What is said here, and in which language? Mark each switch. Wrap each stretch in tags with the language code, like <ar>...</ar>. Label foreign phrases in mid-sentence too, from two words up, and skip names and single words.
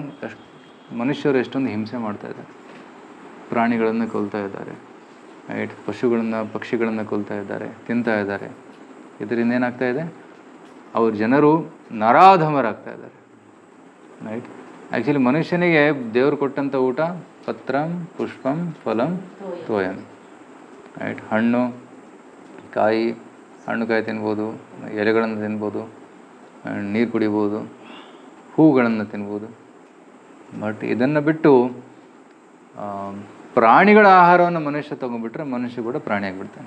<kn>ಮನುಷ್ಯರು ಎಷ್ಟೊಂದು ಹಿಂಸೆ ಮಾಡ್ತಾಯಿದ್ದಾರೆ, ಪ್ರಾಣಿಗಳನ್ನು ಕೊಲ್ತಾ ಇದ್ದಾರೆ, ರೈಟ್? ಪಕ್ಷಿಗಳನ್ನು ಕೊಲ್ತಾ ಇದ್ದಾರೆ, ತಿಂತಾ ಇದ್ದಾರೆ. ಇದರಿಂದ ಏನಾಗ್ತಾ ಇದೆ? ಅವ್ರ ಜನರು ನರಾಧಮರಾಗ್ತಾ ಇದ್ದಾರೆ, ರೈಟ್? ಆ್ಯಕ್ಚುಲಿ ಮನುಷ್ಯನಿಗೆ ದೇವರು ಕೊಟ್ಟಂಥ ಊಟ</kn> <sa>ಪತ್ರಂ ಪುಷ್ಪಂ ಫಲಂ ತೋಯಂ,</sa> <kn>ರೈಟ್? ಹಣ್ಣು ಕಾಯಿ ತಿನ್ಬೋದು, ಎಲೆಗಳನ್ನು ತಿನ್ಬೋದು, ನೀರು ಕುಡಿಬೋದು, ಹೂಗಳನ್ನು ತಿನ್ಬೋದು. ಬಟ್ ಇದನ್ನು ಬಿಟ್ಟು ಪ್ರಾಣಿಗಳ ಆಹಾರವನ್ನು ಮನುಷ್ಯ ತೊಗೊಂಡ್ಬಿಟ್ರೆ ಮನುಷ್ಯ ಕೂಡ ಪ್ರಾಣಿ ಆಗಿಬಿಡ್ತಾನೆ.</kn>